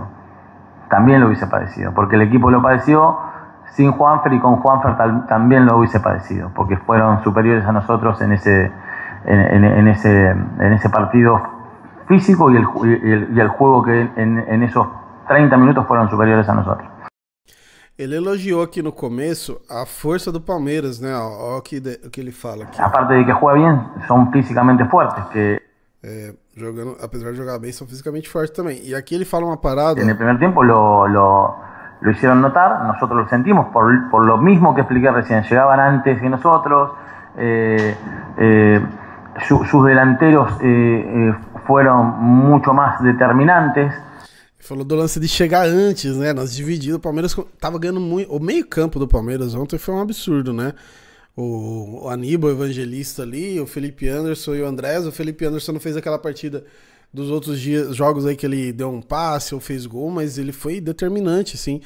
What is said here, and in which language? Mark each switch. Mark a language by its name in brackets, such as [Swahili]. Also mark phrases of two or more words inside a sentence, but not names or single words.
[Spanish] También lo hubiese padecido, porque el equipo lo padeció sin Juanfer, y con Juanfer también lo hubiese padecido, porque fueron superiores a nosotros en ese partido físico, y el juego que en esos 30 minutos fueron superiores a nosotros. [Portuguese] Ele elogiou aqui no começo a força do Palmeiras, né? Olha o que ele fala aqui. [Spanish] Aparte de que juega bien, son físicamente fuertes, que [Portuguese] apesar de jogar bem, são fisicamente fortes também. E aqui ele fala uma parada. [Spanish] En el primer tiempo lo hicieron notar, nosotros lo sentimos, por lo mismo que expliqué recién, llegaban antes que nosotros, sus delanteros fueron mucho más determinantes. [Portuguese] Falou do lance de chegar antes, né? Nós divididos, o Palmeiras tava ganhando muito. O meio campo do Palmeiras ontem foi um absurdo, né? O Aníbal, o Evangelista ali, o Felipe Anderson e o Andrés. O Felipe Anderson não fez aquela partida dos outros jogos aí que ele deu um passe ou fez gol, mas ele foi determinante, assim.